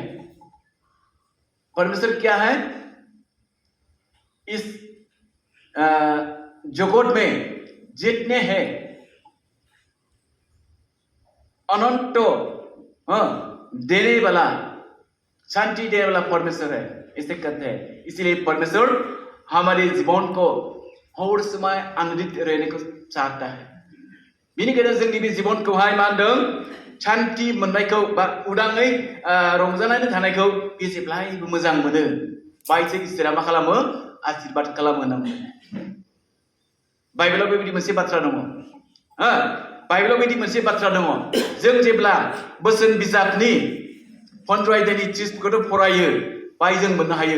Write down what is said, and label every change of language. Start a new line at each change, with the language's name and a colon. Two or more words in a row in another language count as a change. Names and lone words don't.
Hindi: परमेश्वर क्या है, इस जगत में जितने हैं अनंत देने वाला, शांति देने वाला परमेश्वर है, इसे कहते हैं। इसलिए परमेश्वर हमारे जीवन को हर समय आनंदित रहने को चाहता है।
Bodo: बेनिखायनो जोंनि बे जीवनखौहाय मा होनदों, शान्ति मोननायखौ बा उदाङै रंजानानै थानायखौ बे जेब्लायबो मोजां मोनो। बायजों इसोरा मा खालामो, आशीर्बाद खालामो होनना बुङो। बाइबेलाव बेबायदि मोनसे बाथ्रा दङ। बाइबेलाव बेबायदि मोनसे बाथ्रा दङ, जों जेब्ला बोसोन बिजाबनि 15 आयदानि 30खौथ' फरायो, बाय जों मोननो हायो।